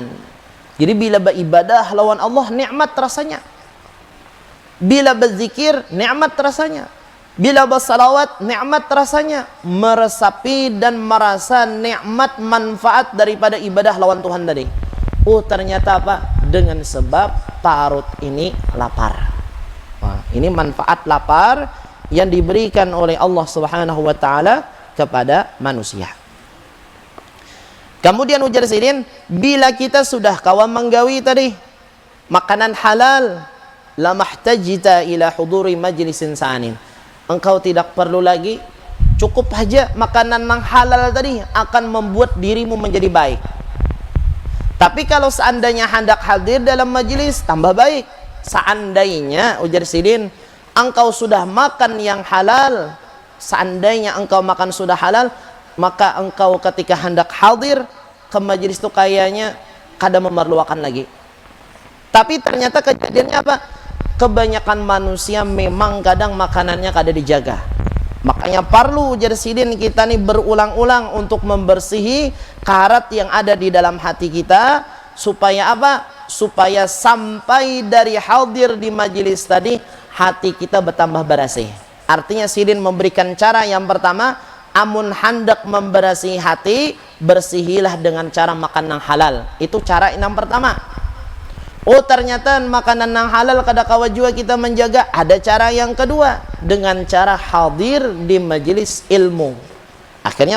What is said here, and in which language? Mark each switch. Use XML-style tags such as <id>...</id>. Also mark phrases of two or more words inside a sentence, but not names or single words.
<bjn>Jadi bila beribadah lawan Allah nikmat rasanya, bila berzikir nikmat rasanya, bila bersalawat nikmat rasanya, meresapi dan merasa nikmat manfaat daripada ibadah lawan Tuhan tadi.</bjn> <id>Ternyata apa?</id> <bjn>Dengan sebab parut ini lapar.</bjn> <id>Ini manfaat lapar yang diberikan oleh</id> <ar>الله سبحانه وتعالى</ar> <id>kepada manusia.</id> <bjn>Kemudian ujar Sidin, bila kita sudah kawan menggawi tadi makanan halal,</bjn> <ar>لا محتاجة إلى حضور مجلس ثان.</ar> <id>Engkau tidak perlu lagi, cukup saja makanan yang halal tadi akan membuat dirimu menjadi baik. Tapi kalau seandainya hendak hadir dalam majelis, tambah baik.</id> <bjn>Seandainya ujar Sidin, engkau sudah makan yang halal, seandainya engkau makan sudah halal, maka engkau ketika hendak hadir ke majelis itu kayaknya kada memerlukan lagi.</bjn> <id>Tapi ternyata kejadiannya apa?</id> <bjn>Kebanyakan manusia memang kadang makanannya kada dijaga. Makanya perlu ujar Sidin kita nih berulang-ulang untuk membersihi karat yang ada di dalam hati kita.</bjn> <id>Supaya apa? Supaya sampai dari hadir di majelis tadi hati kita bertambah bersih.</id> <bjn>Artinya Sidin memberikan cara yang pertama, amun hendak membersihi hati, bersihilah dengan cara makan yang halal.</bjn> <id>Itu cara yang pertama.</id> <bjn>Ternyata makanan yang halal kada kawa juga kita menjaga.</bjn> <id>Ada cara yang kedua, dengan cara hadir di majelis ilmu.</id>